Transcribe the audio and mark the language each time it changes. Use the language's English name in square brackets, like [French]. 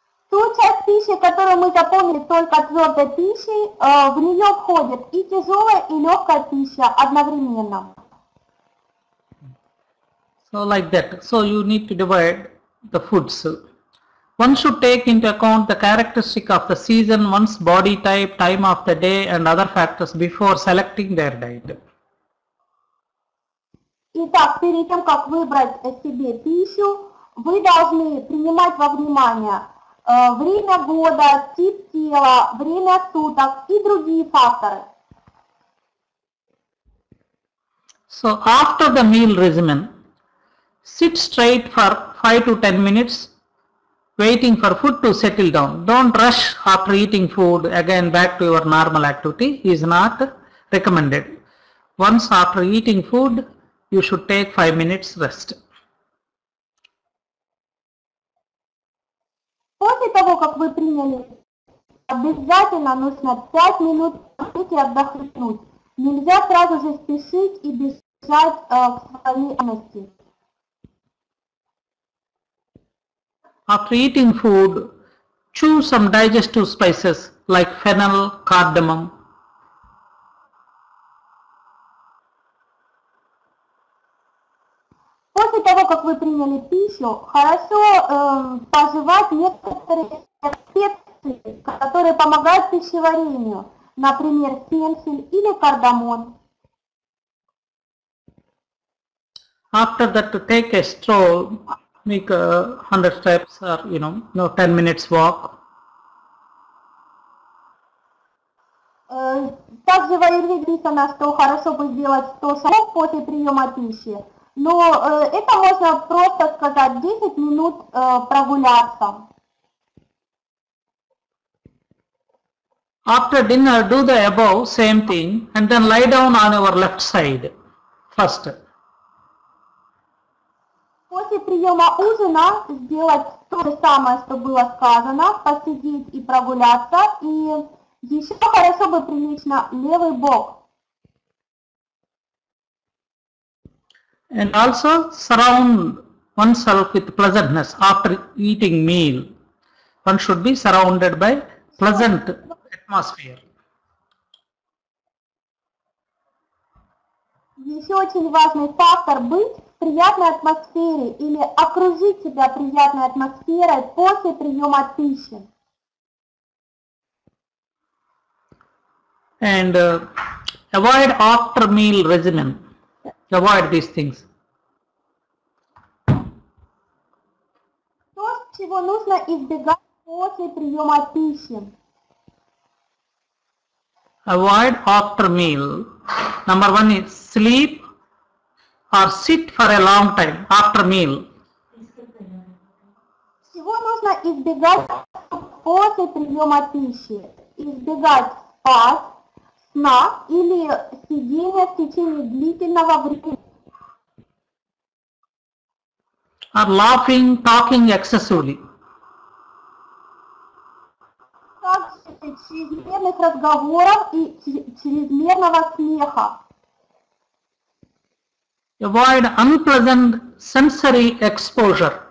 [Russian] Ту часть пищи, которую мы заполнили только твердой пищей, в нее входит и тяжелая, и легкая пища одновременно. [English] So like that. So you need to divide the foods. One should take into account the characteristic of the season, one's body type, time of the day and other factors before selecting their diet. [Russian] Итак, перед тем, как выбрать себе пищу, вы должны принимать во внимание время года, тип тела, время суток и другие факторы. [English] So after the meal regimen, sit straight for 5 to 10 minutes, waiting for food to settle down. Don't rush after eating food again back to your normal activity is not recommended. Once after eating food, you should take 5 minutes rest. [Russian] После того, как вы приняли, обязательно нужно 5 минут и отдохнуть. Нельзя сразу же спешить и бежать к своей ценности. [English] After eating food, choose some digestive spices like fennel, cardamom. [Russian] После того, как вы приняли пищу, хорошо пожевать некоторые специи, которые помогают пищеварению, например, фенхель или кардамон. [English] After that, to take a stroll, make 100 steps or 10 minutes walk. [Russian] Также в аюрведе написано, что хорошо бы сделать 100 шагов после приема пищи. Но это можно просто сказать 10 минут прогуляться. [English] After dinner, do the above same thing and then lie down on your left side first. [Russian] После приема ужина сделать то же самое, что было сказано, посидеть и прогуляться, и еще хорошо бы прилечь на левый бок. [English] And also surround oneself with pleasantness after eating meal. One should be surrounded by pleasant atmosphere. [Russian] Еще очень важный фактор — быть в приятной атмосфере или окружить себя приятной атмосферой после приема пищи. [English] And avoid after meal regimen. Avoid these things. [Russian] То, чего нужно избегать после приема пищи. [English] Avoid after meal. Number one is sleep or sit for a long time after meal. [Russian] Чего нужно избегать после приема пищи? Избегать спать, сна или сидения в течение длительного времени. [English] Or laughing, talking excessively. [Russian] Также чрезмерных разговоров и чрезмерного смеха. [English] Avoid unpleasant sensory exposure.